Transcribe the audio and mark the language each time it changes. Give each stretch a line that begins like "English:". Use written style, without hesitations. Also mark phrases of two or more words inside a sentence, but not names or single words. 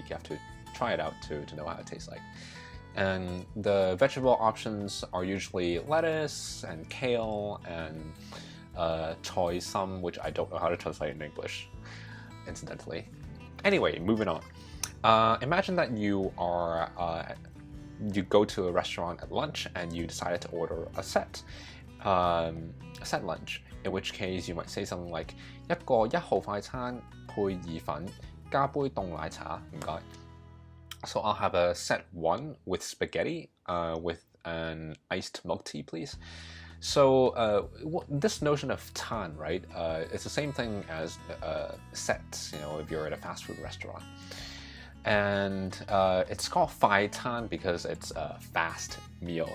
English: You have to try it out to know how it tastes like. And the vegetable options are usually lettuce and kale and choy sum, which I don't know how to translate in English, incidentally. Anyway, moving on. Imagine that you go to a restaurant at lunch and you decided to order a set lunch, in which case you might say something like
Cantonese: 一個一號快餐配意粉加杯凍奶茶唔該
English: So I'll have a set 1 with spaghetti with an iced milk tea, please. So this notion of tan, right? It's the same thing as sets, if you're at a fast food restaurant. And it's called 快餐 because it's a fast meal.